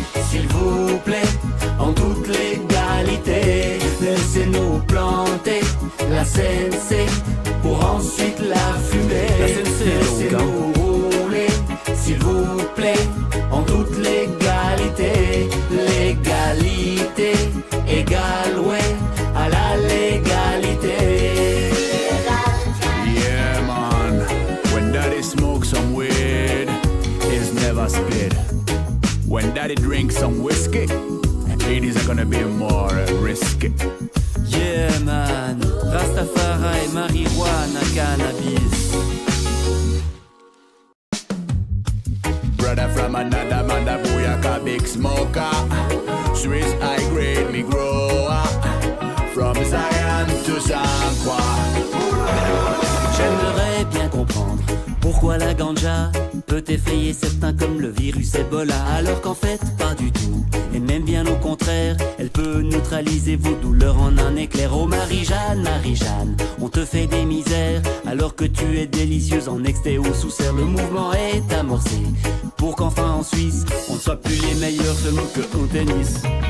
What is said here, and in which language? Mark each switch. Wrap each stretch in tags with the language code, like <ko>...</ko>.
<fr>S'il vous plaît, en toute légalité, laissez-nous planter la CNC pour ensuite la fumer. La CNC, laissez-nous rouler, s'il vous plaît, en toute légalité. Légalité égale, ouais, à la légalité.</fr> <en>Yeah, man, when daddy smokes some weed, it's never spit. When daddy drinks some whiskey, it is gonna be more risky. Yeah, man, Rastafari, marijuana, cannabis. Brother from another mother, booyaka, big smoker. Swiss high grade, me grower. From Zion to San Juan.</en> <fr>J'aimerais bien comprendre pourquoi la ganja peut effrayer certains comme le virus Ebola, alors qu'en fait pas du tout, et même bien au contraire, elle peut neutraliser vos douleurs en un éclair. Oh Marie-Jeanne, Marie-Jeanne, on te fait des misères alors que tu es délicieuse en exté ou sous serre. Le mouvement est amorcé pour qu'enfin en Suisse on ne soit plus les meilleurs seulement que au tennis.</fr>